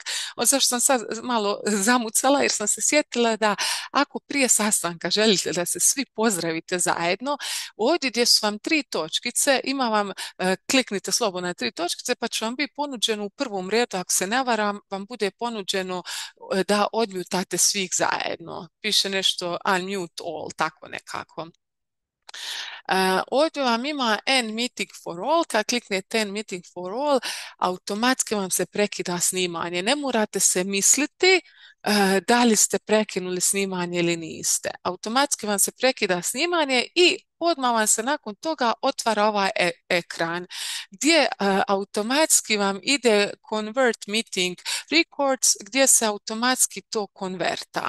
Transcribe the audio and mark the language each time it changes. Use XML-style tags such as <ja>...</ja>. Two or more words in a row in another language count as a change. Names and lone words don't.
<hr>Zašto sam sad malo zamucala jer sam se sjetila da ako prije sastanka želite da se svi pozdravite zajedno, ovdje gdje su vam tri točkice, ima vam, kliknite slobodno na tri točkice pa će vam biti ponuđeno u prvom redu, ako se ne varam, vam bude ponuđeno da odmjutate svih zajedno. Piše nešto</hr> <en>unmute all,</en> <hr>tako nekako. Ovdje vam ima</hr> <en>End Meeting for All,</en> <hr>kad kliknete</hr> <en>End Meeting for All,</en> <hr>automatski vam se prekida snimanje. Ne morate se misliti da li ste prekinuli snimanje ili niste. Automatski vam se prekida snimanje i odmah vam se nakon toga otvara ovaj ekran gdje automatski vam ide</hr> <en>Convert Meeting Records</en> <hr>gdje se automatski to konverta.</hr>